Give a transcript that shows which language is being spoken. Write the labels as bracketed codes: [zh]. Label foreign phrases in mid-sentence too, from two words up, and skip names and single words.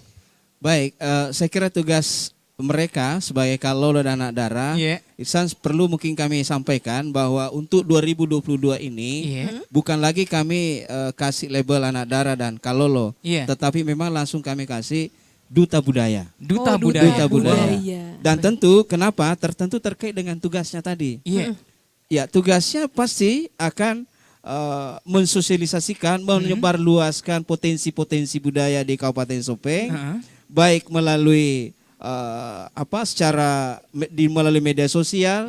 [id] Baik, saya kira tugas mereka sebagai Kalolo dan anak Dara, Iya. Ihsan perlu mungkin kami sampaikan bahwa untuk 2022 ini Iya. bukan lagi kami kasih label anak Dara dan Kalolo, Iya. tetapi memang langsung kami kasih duta budaya. Duta Oh, budaya. Duta budaya. Dan tentu kenapa? Tertentu terkait dengan tugasnya tadi. Iya. Ya, tugasnya pasti akan mensosialisasikan, menyebarluaskan potensi-potensi budaya di Kabupaten Sopeng, baik melalui melalui media sosial,